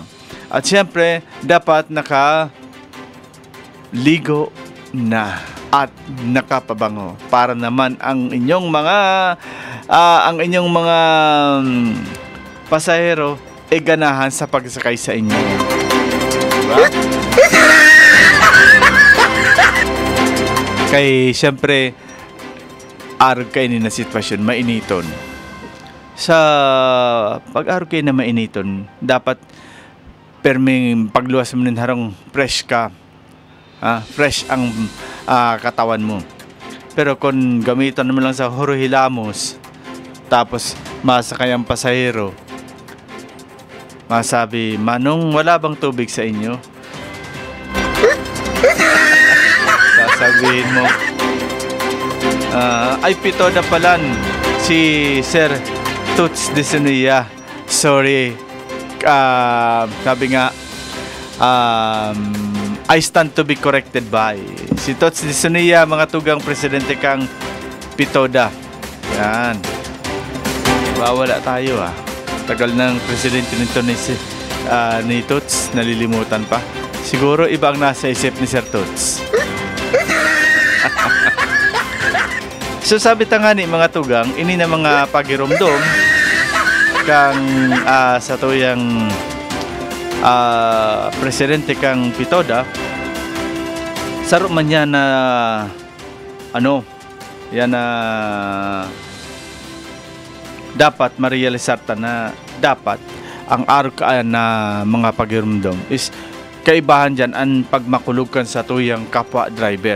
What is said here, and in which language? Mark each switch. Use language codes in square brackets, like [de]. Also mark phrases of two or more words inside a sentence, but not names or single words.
[tl] At siyempre, dapat nakaligo na at nakapabango para naman ang inyong mga pasahero ay ganahan sa pagsakay sa inyo. Diba? [bik] Kay siyempre arog kayo na sitwasyon, mainiton. sa pag-aro kayo na mainiton, dapat perming pagluwas mo nin harong fresh ka. Fresh ang katawan mo. Pero kung gamitan mo lang sa horohilamos, tapos masakay ang pasahero, masabi, Manong, [tl] wala bang tubig sa inyo? Sasabihin mo, ay pitoda palan si Sir Toots Disonia. Sorry. Sabi nga, [en] I stand to be corrected by. [bik] Si Toots Disonia, mga tugang presidente kang pitoda. Yan. [tl] Wala tayo Tagal ng presidente nito ni Toots, nalilimutan pa. Siguro iba ang nasa isip ni Sir Toots. [bik] So sabi ta nga ni mga tugang, ini na mga pagiromdom kang sa tuyang presidente kang pitoda, saro man yan na yan na dapat marealisar ta na dapat ang araw na mga pagiromdom is kaibahan dyan ang pagmakulog kan sa tuyang kapwa driver.